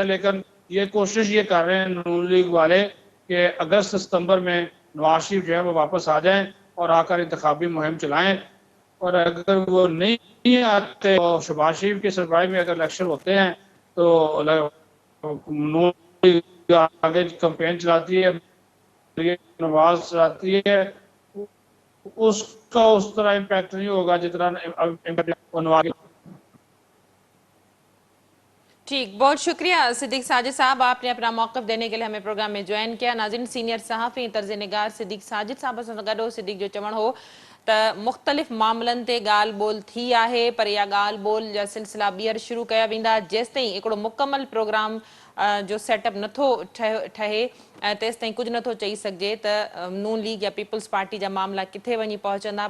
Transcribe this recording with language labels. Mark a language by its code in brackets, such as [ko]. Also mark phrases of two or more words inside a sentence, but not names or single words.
[ur] لیکن یہ کوشش یہ کر رہے ہیں نون لیگ والے کہ اگست ستمبر میں نواز شریف جو ہے وہ واپس آ جائیں اور آ کر انتخابی مہم چلائیں، اور اگر وہ نہیں آتے اور شہباز شریف کے سربراہی میں اگر الیکشن ہوتے ہیں تو نون لیگ آگے کمپین چلاتی ہے، نواز چلاتی ہے، اس کا اس طرح امپیکٹ نہیں ہوگا جتنا نواز۔ ٹھیک، بہت شکریہ صدیق ساجد صاحب، آپ نے اپنا موقف دینے کے لیے ہمیں پروگرام میں جوائن کیا۔ [sd] ناظرین، سینئر صحافی طرز نگار صدیق ساجد صاحب سان گڈو صدیق جو چوڻ ہو त मुख़्तलिफ़ मामलनि ते ॻाल्हि ॿोल थी आहे, पर इहा ॻाल्हि ॿोल जा सिलसिला ॿीहर शुरू कया वेंदा जेसि ताईं हिकिड़ो मुकमल प्रोग्राम जो सेटअप नथो ठहे तेसि ताईं कुझु नथो चई सघिजे त नून लीग या पीपल्स पार्टी जा मामला किथे वञी पहुचंदा।